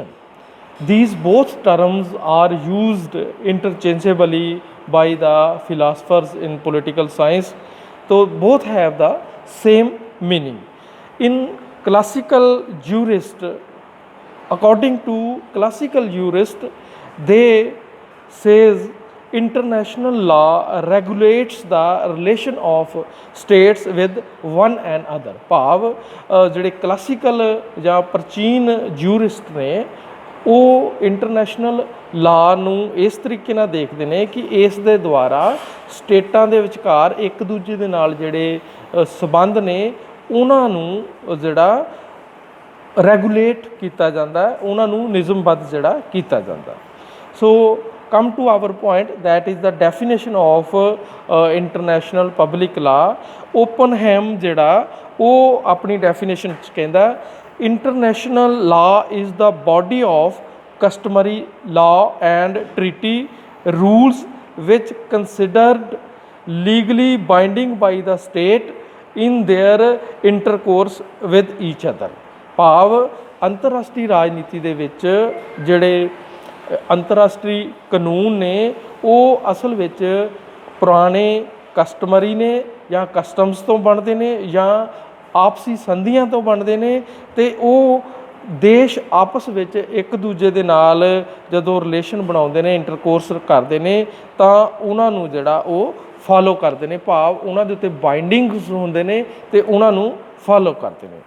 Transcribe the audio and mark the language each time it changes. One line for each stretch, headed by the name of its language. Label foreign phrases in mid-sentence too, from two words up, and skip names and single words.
English: These both terms are used interchangeably by the philosophers in political science, so both have the same meaning. In classical jurist, according to classical jurist, they says international law regulates the relation of states with one another.
Punjabi: ਭਾਵ ਜਿਹੜੇ ਕਲਾਸੀਕਲ ਜਾਂ ਪ੍ਰਾਚੀਨ ਜੂਰਿਸਟ ਨੇ ਉਹ
English: international law
Punjabi: ਨੂੰ ਇਸ ਤਰੀਕੇ ਨਾਲ ਦੇਖਦੇ ਨੇ ਕਿ ਇਸ ਦੇ ਦੁਆਰਾ ਸਟੇਟਾਂ ਦੇ ਵਿਚਕਾਰ ਇੱਕ ਦੂਜੇ ਦੇ ਨਾਲ ਜਿਹੜੇ ਸਬੰਧ ਨੇ ਉਹਨਾਂ ਨੂੰ ਜਿਹੜਾ ਰੈਗੂਲੇਟ ਕੀਤਾ ਜਾਂਦਾ, ਉਹਨਾਂ ਨੂੰ ਨਿਯਮਬੱਧ ਜਿਹੜਾ ਕੀਤਾ ਜਾਂਦਾ।
English: ਸੋ come to our point, that is the definition of international public law. Oppenheim
Punjabi: ਜਿਹੜਾ ਉਹ ਆਪਣੀ ਡੈਫੀਨੇਸ਼ਨ 'ਚ ਕਹਿੰਦਾ
English: international law is the body of customary law and treaty rules which considered legally binding by the state in their intercourse with each other.
Punjabi: ਭਾਵ ਅੰਤਰਰਾਸ਼ਟਰੀ ਰਾਜਨੀਤੀ ਦੇ ਵਿੱਚ ਜਿਹੜੇ ਅੰਤਰਰਾਸ਼ਟਰੀ ਕਾਨੂੰਨ ਨੇ ਉਹ ਅਸਲ ਵਿੱਚ ਪੁਰਾਣੇ ਕਸਟਮਰੀ ਨੇ ਜਾਂ ਕਸਟਮਸ ਤੋਂ ਬਣਦੇ ਨੇ ਜਾਂ ਆਪਸੀ ਸੰਧੀਆਂ ਤੋਂ ਬਣਦੇ ਨੇ ਅਤੇ ਉਹ ਦੇਸ਼ ਆਪਸ ਵਿੱਚ ਇੱਕ ਦੂਜੇ ਦੇ ਨਾਲ ਜਦੋਂ ਰਿਲੇਸ਼ਨ ਬਣਾਉਂਦੇ ਨੇ, ਇੰਟਰਕੋਰਸ ਕਰਦੇ ਨੇ, ਤਾਂ ਉਹਨਾਂ ਨੂੰ ਜਿਹੜਾ ਉਹ ਫਾਲੋ ਕਰਦੇ ਨੇ, ਭਾਵ ਉਹਨਾਂ ਦੇ ਉੱਤੇ ਬਾਈਂਡਿੰਗਸ ਹੁੰਦੇ ਨੇ ਅਤੇ ਉਹਨਾਂ ਨੂੰ ਫਾਲੋ ਕਰਦੇ ਨੇ।